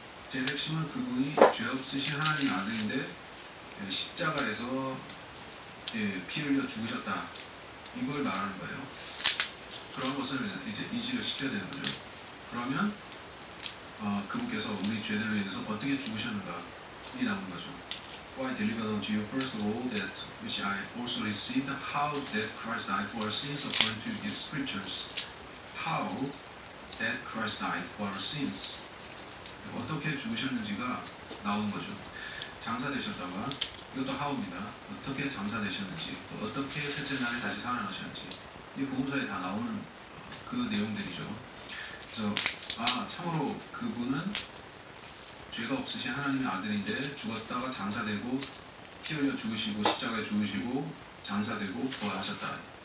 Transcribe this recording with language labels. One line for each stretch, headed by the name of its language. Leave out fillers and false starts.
Korean: 제일 핵심은 그분이 죄 없으신 하나님의 아들인데 십자가에서 피 흘려 죽으셨다. 이걸 말하는 거예요. 그런 것을 이제 인식을 시켜야 되는 거죠. 그러면 그분께서 우리 죄들로 인해서 어떻게 죽으셨는가 이 나오는 거죠.
English: Why delivered unto you first of all that which I also received, how that Christ died for our sins according to the scriptures. How that Christ died for our sins.
Korean: 어떻게 죽으셨는지가 나오는 거죠. 장사되셨다가 이것도 how입니다. 어떻게 장사되셨는지 또 어떻게 셋째 날에 다시 살아나셨는지 이 복음서에 다 나오는 그 내용들이죠. 그래서 참으로 그분은 죄가 없으신 하나님의 아들인데 죽었다가 장사되고 피 흘려 죽으시고 십자가에 죽으시고 장사되고 부활하셨다.